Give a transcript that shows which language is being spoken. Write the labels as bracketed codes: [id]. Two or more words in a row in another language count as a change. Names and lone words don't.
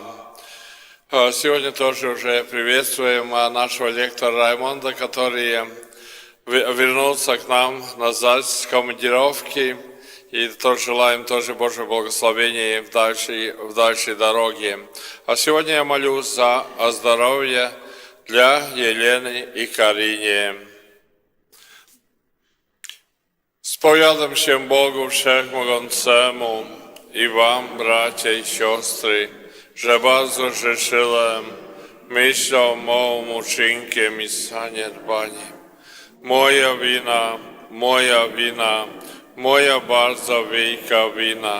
[ru] Сегодня тоже уже приветствуем нашего лектора Раймонда, который вернулся к нам назад с командировки. И тоже желаем тоже Божьего благословения в дальшей дороге. А сегодня я молюсь за здоровье для Елены и Карине. [pl] Spowiadam się Bogu Wszechmogącemu i wam, bracia i siostry, że bardzo grzeszyłem myślą, mową, uczynkiem i zaniedbaniem. Moja wina, moja bardzo wielka wina.